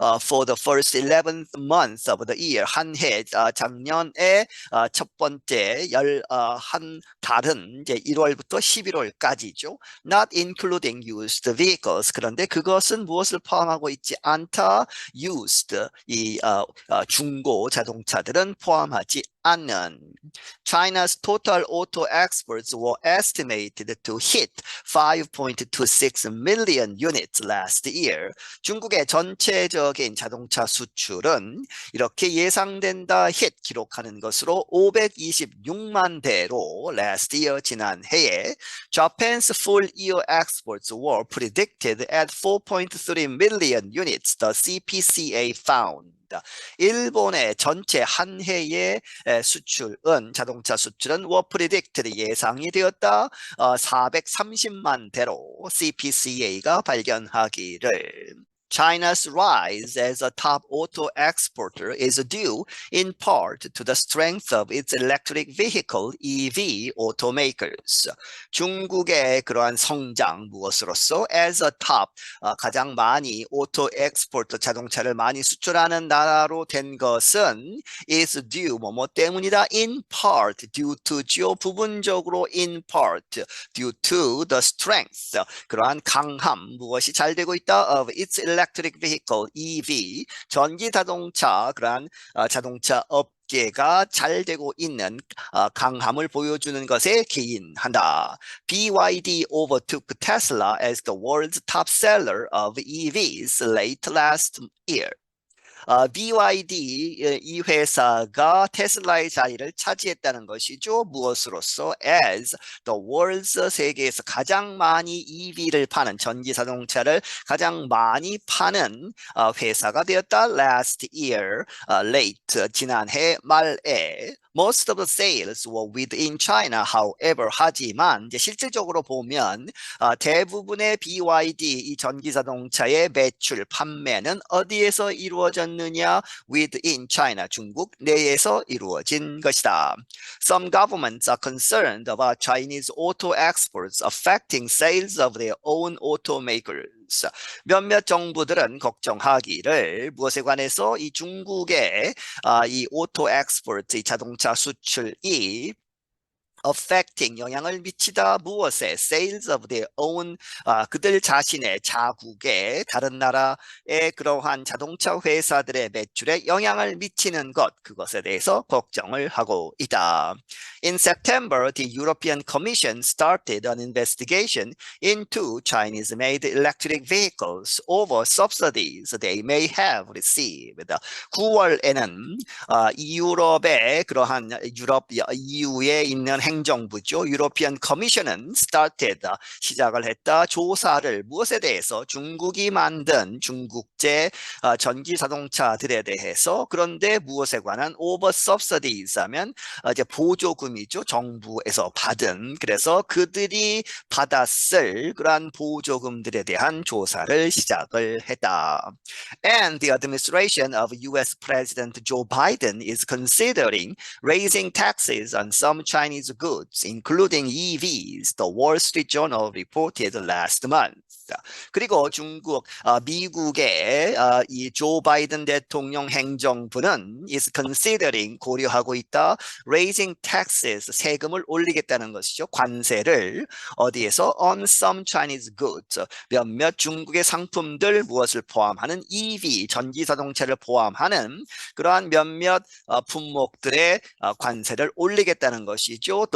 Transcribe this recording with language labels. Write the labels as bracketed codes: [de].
[en] For the first 11th month of the year [ko] 한 해 작년에 첫 번째 한 달은 이제 1월부터 11월까지죠. [en] Not including used vehicles [ko] 그런데 그것은 무엇을 포함하고 있지 않다. [en] used [ko] 이 중고 자동차들은 포함하지 않는 [en] China's total auto exports were estimated to hit 5.26 million units last year. [ko] 중국의 전체적인 자동차 수출은 이렇게 예상된다 hit 기록하는 것으로 526만 대로 last year 지난 해에 [en] Japan's full year exports were predicted at 4.3 million units, the CPCA found. [ko] 일본의 전체 한 해의 수출은 자동차 수출은 were predicted 예상이 되었다 430만 대로 CPCA가 발견하기를 [en] China's rise as a top auto exporter is due in part to the strength of its electric vehicle EV automakers. [ko] 중국의 그러한 성장 무엇으로서 [en] as a top [ko] 가장 많이 오토 엑스포트 자동차를 많이 수출하는 나라로 된 것은 [en] is due [ko] 뭐뭐 때문이다 [en] in part due to죠 [ko] 부분적으로 [en] in part due to the strength [ko] 그러한 강함 무엇이 잘 되고 있다 [en] of its electric vehicle EV [ko] 전기 자동차 그러한 자동차 업계가 잘 되고 있는 강함을 보여주는 것에 기인한다. [en] BYD overtook Tesla as the world's top seller of EVs late last year. [ko] BYD 이 회사가 테슬라의 자리를 차지했다는 것이죠. 무엇으로서 [en] as the world's [ko] 세계에서 가장 많이 EV를 파는 전기 자동차를 가장 많이 파는 회사가 되었다. [en] Last year, late [ko] 지난해 말에 [en] Most of the sales were within China. However, [ko] 하지만 이제 실질적으로 보면 대부분의 BYD 이 전기 자동차의 매출 판매는 어디에서 이루어졌느냐? [en] Within China, [ko] 중국 내에서 이루어진 것이다. [en] Some governments are concerned about Chinese auto exports affecting sales of their own automakers. [ko] 몇몇 정부들은 걱정하기를 무엇에 관해서 이 중국의 이 오토 엑스포트, 이 자동차 수출이 [en] affecting [ko] 영향을 미치다 무엇에 [en] sales of their own [ko] 그들 자신의 자국의 다른 나라의 그러한 자동차 회사들의 매출에 영향을 미치는 것 그것에 대해서 걱정을 하고 있다. [en] In September, the European Commission started an investigation into Chinese-made electric vehicles over subsidies they may have received. [ko] 9월에는 유럽의 그러한 유럽 EU에 있는 행정부죠. 유로피언 커미션은 시작을 했다. 조사를 무엇에 대해서? 중국이 만든 중국제 전기 자동차들에 대해서. 그런데 무엇에 관한 [en] over subsidies [ko] 하면 이제 보조금이죠. 정부에서 받은. 그래서 그들이 받았을 그러한 보조금들에 대한 조사를 시작을 했다. [en] And the administration of US President Joe Biden is considering raising taxes on some Chinese goods, including EVs, the Wall Street Journal reported last month. [ko] 그리고 미국의 이 조 바이든 대통령 행정부는 [en] is considering [ko] 고려하고 있다. [en] raising taxes [ko] 세금을 올리겠다는 것이죠. 관세를 어디에서 [en] on some Chinese goods [ko] 몇몇 중국의 상품들 무엇을 포함하는 EV 전기 자동차를 포함하는 그러한 몇몇 품목들의 관세를 올리겠다는 것이죠.